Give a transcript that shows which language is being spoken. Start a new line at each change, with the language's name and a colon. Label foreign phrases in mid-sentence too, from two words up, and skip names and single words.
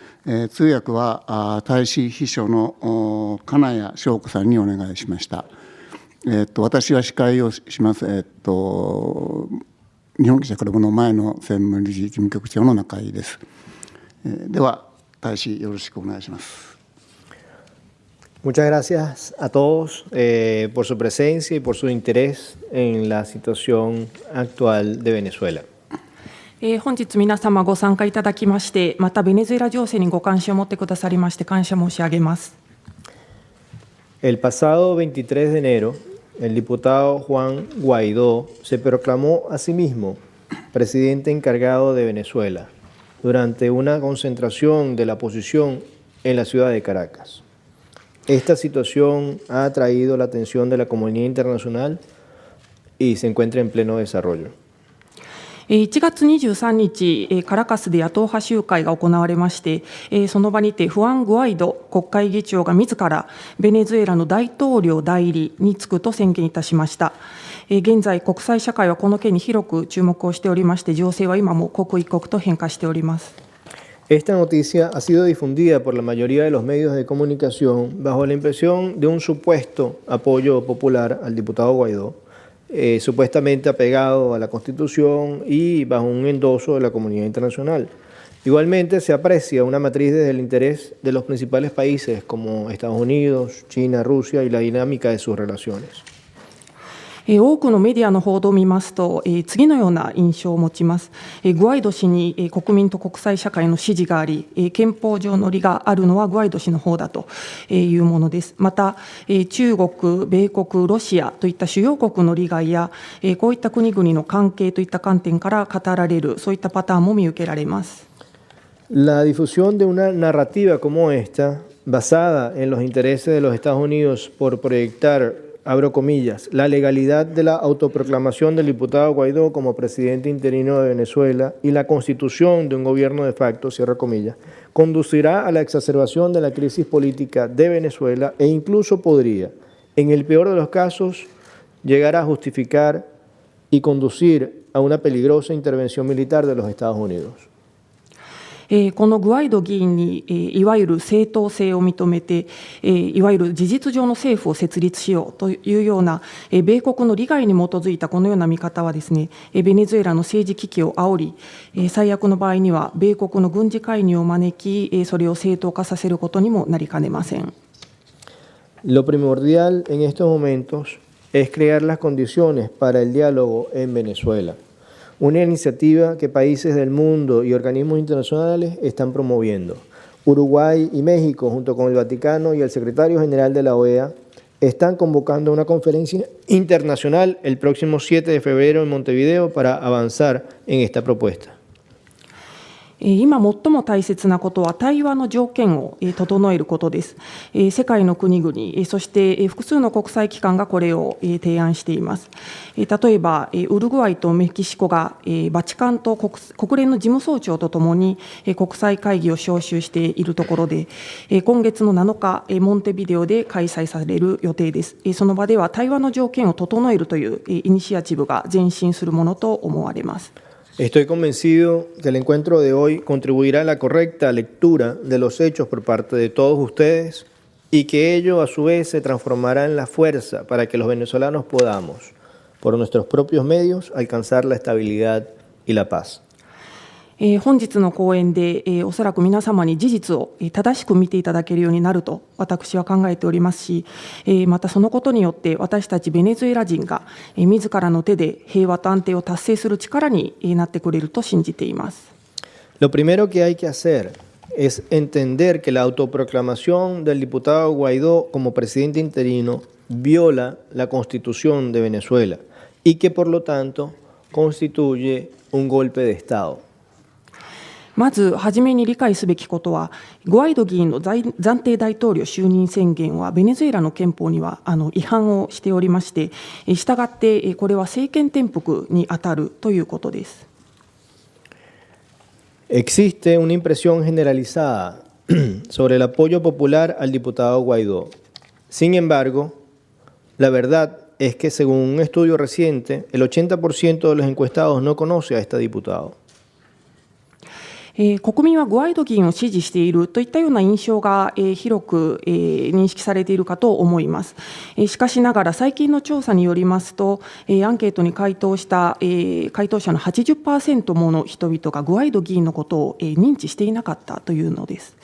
Japanese: 通訳は大使秘書の金谷翔子さんにお願いしました。私は司会をします。日本記者クラブの前の専務理事事務局長の中井です。では大使よろしくお願いします。
Spanish: Muchas gracias a todos por su presencia y por su interés en la situación actual de Venezuela.
Japanese: 本日皆様ご参加いただきまして、またベネズエラ情勢にご関心を持ってくださりまして感謝申し上げます。
Spanish: El pasado 23 de enero, el diputado Juan Guaidó se proclamó a sí mismo presidente encargado de Venezuela durante una concentración de la oposición en la ciudad de Caracas. Esta situación ha atraído la atención de la comunidad internacional y se encuentra en pleno desarrollo.
Japanese: 1 月23日、カラカスで野党派集会が行われまして、その場にてフアン・グアイド国会議長が自らベネズエラの大統領代理に就くと宣言いたしました。現在、国際社会はこの件に広く注目をしておりまして、情勢は今も刻一刻と変化しております。
Spanish: Esta noticia ha sido difundida por la mayoría de los medios de comunicación bajo la impresión de un supuesto apoyo popular al diputado Guaidó, supuestamente apegado a la Constitución y bajo un endoso de la comunidad internacional. Igualmente se aprecia una matriz desde el interés de los principales países como Estados Unidos, China, Rusia y la dinámica de sus relaciones.
Japanese: 多くのメディアの報道を見ますと、次のような印象を持ちます。グアイド氏に国民と国際社会の支持があり、憲法上の利があるのはグアイド氏の方だというものです。また、中国、米国、ロシアといった主要国の利害や、こういった国々の関係といった観点から語られる、そういったパターンも見受けられます。
Spanish: La difusión de una narrativa como esta, basada en los intereses de los Estados Unidos por proyectar, abro comillas, la legalidad de la autoproclamación del diputado Guaidó como presidente interino de Venezuela y la constitución de un gobierno de facto, cierro comillas, conducirá a la exacerbación de la crisis política de Venezuela e incluso podría, en el peor de los casos, llegar a justificar y conducir a una peligrosa intervención militar de los Estados Unidos.
Japanese: このグアイド議員にいわゆる正当性を認めていわゆる事実上の政府を設立しようというような米国の利害に基づいたこのような見方はですね、ベネズエラの政治危機を煽り、最悪の場合には米国の軍事介入を招き、それを正当化させることにもなりかねません。
Spanish: Lo primordial en estos momentos es crear las condiciones para el diálogo en Venezuela. Una iniciativa que países del mundo y organismos internacionales están promoviendo. Uruguay y México, junto con el Vaticano y el secretario general de la OEA, están convocando una conferencia internacional el próximo 7 de febrero en Montevideo para avanzar en esta propuesta.
Japanese: 今最も大切なことは対話の条件を整えることです。世界の国々、そして複数の国際機関がこれを提案しています。例えばウルグアイとメキシコがバチカンと国連の事務総長とともに国際会議を招集しているところで、今月の7日モンテビデオで開催される予定です。その場では対話の条件を整えるというイニシアチブが前進するものと思われます。
Spanish: Estoy convencido que el encuentro de hoy contribuirá a la correcta lectura de los hechos por parte de todos ustedes y que ello a su vez se transformará en la fuerza para que los venezolanos podamos, por nuestros propios medios, alcanzar la estabilidad y la paz.
Japanese: 本日の講演で、おそらく皆様に事実を正しく見ていただけるようになると私は考えておりますし、またそのことによって私たちベネズエラ人が自らの手で平和と安定を達成する力になってくれると信じています。
Spanish: Lo primero que hay que hacer es entender que la autoproclamación del diputado Guaidó como presidente interino viola la Constitución de Venezuela y que por lo tanto constituye un golpe de Estado.
Japanese: まず初めに理解すべきことは、グアイド議員の暫定大統領就任宣言はベネズエラの憲法には違反をしておりまして、したがってこれは政権転覆に当たるということです。
Spanish: Existe una impresión generalizada sobre el apoyo popular al diputado Guaidó. Sin embargo, la verdad es que según un estudio reciente, el 80% de los encuestados no conoce a este diputado.
Japanese: 国民はグアイド議員を支持しているといったような印象が広く認識されているかと思います。しかしながら最近の調査によりますと、アンケートに回答した回答者の 80% もの人々がグアイド議員のことを認知していなかったというのです。